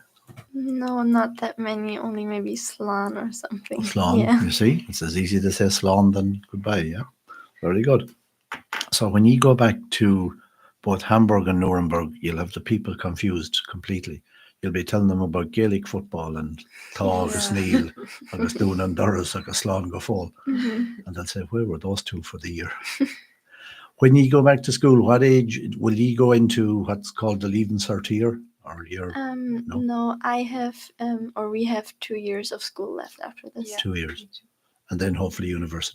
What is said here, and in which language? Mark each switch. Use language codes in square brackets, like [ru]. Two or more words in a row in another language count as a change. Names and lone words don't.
[en] No, not that many. Only maybe slán or something. Slán, yeah. You see? It's as easy to say slán than goodbye, yeah? Very good. So when you go back to both Hamburg and Nuremberg, you'll have the people confused completely. You'll be telling them about Gaelic football and [ga] Tá agus Níl, agus Dúnan Doris, agus Slán go Fóil. [en] And they'll say, where were those two for the year? When you go back to school, what age will you go into what's called the Leaving Cert year? Or year? No, I have, or we have 2 years of school left after this. 2 years. And then hopefully university.